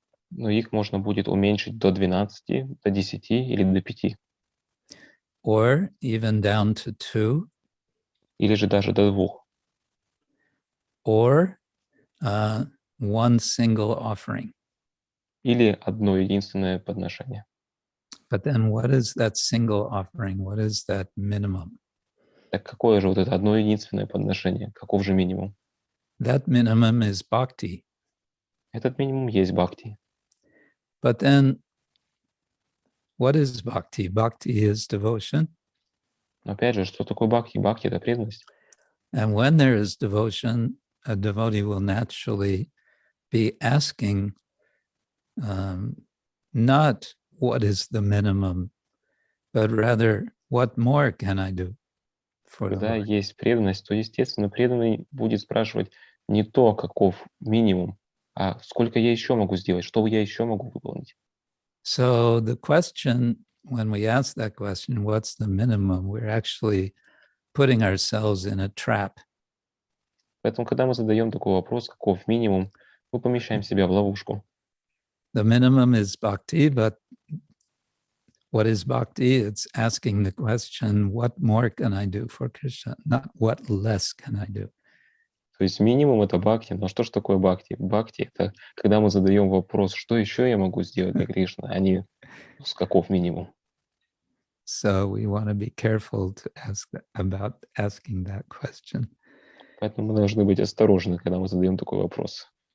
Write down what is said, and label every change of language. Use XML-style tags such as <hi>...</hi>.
<ru>Но их можно будет уменьшить до 12, до 10 или до 5.</ru> <en>Or even down to 2.</en> <ru>Или же даже до 2.</ru> <en>Or one single offering.</en> <ru>Или одно единственное подношение.</ru> <en>But then what is that single offering? What is that minimum?</en> <ru>Так какое же вот это одно единственное подношение? Каков же минимум?</ru> <en>That minimum is bhakti.</en> <ru>Этот минимум есть бхакти.</ru> <en>But then what is bhakti? Bhakti is devotion.</en> <ru>Но опять же, что такое бхакти? Бхакти — это преданность.</ru> <en>And when there is devotion, a devotee will naturally be asking not what is the minimum, but rather, what more can I do for the</en> <ru>Когда</ru> <en>Lord?</en> <ru>есть преданность, то, естественно, преданный будет спрашивать не то, каков минимум, а сколько я еще могу сделать, что я еще могу выполнить.</ru> <en>So the question, when we ask that question, what's the minimum, we're actually putting ourselves in a trap.</en> <ru>Поэтому, когда мы задаем такой вопрос, каков минимум, мы помещаем себя в ловушку.</ru> <en>The minimum is bhakti, but what is bhakti? It's asking the question, what more can I do for Krishna? Not what less can I do.</en> <ru>То есть минимум — это бхакти. Но что же такое бхакти? Бхакти — это когда мы задаем вопрос, что еще я могу сделать для Кришны, а не с каков минимум.</ru> <en>So we want to be careful to ask about asking that question.</en> <ru>Поэтому мы должны быть осторожны, когда мы задаем такой вопрос.</ru>